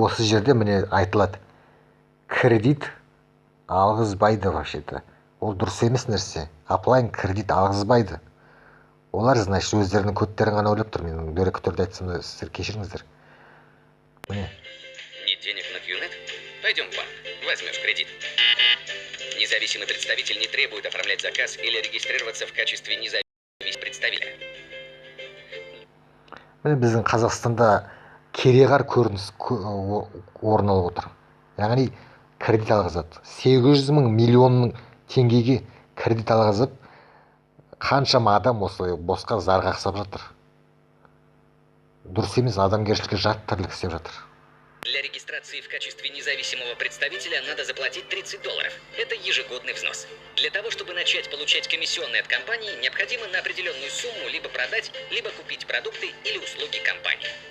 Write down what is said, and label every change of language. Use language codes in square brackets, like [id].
[kk] Осы жерде міне айтылады. Кредит алғызбайды [ru] вообще-то. [kk] Ол дұрыс емес нәрсе. Аплайн кредит алғызбайды. Олар, [ru] значит, [kk] өздерінің кодтерін ғана ойлап тұр. Мен дөрекі түрде айтсам, сіздер кешіріңіздер. Міне. [ru] Нет денег на QNET? Пойдем в банк, возьмешь кредит. Независимый представитель не требует оформлять заказ или регистрироваться в качестве независимого представителя. [kk] Міне біздің Қазақстанда кереғар көрініс орын алып отыр. Яғни кредит алғызады. 800 мың миллион теңгеге кредит алғызып, қаншама адам осы босқа зар қақсап жатыр. дұрыс емес, адамгершілікке жат тірлік істеп жатыр. [ru] Для регистрации в качестве независимого представителя надо заплатить $30. Это ежегодный взнос. Для того, чтобы начать получать комиссионные от компании, необходимо на определенную сумму либо продать, либо купить продукты или услуги компании.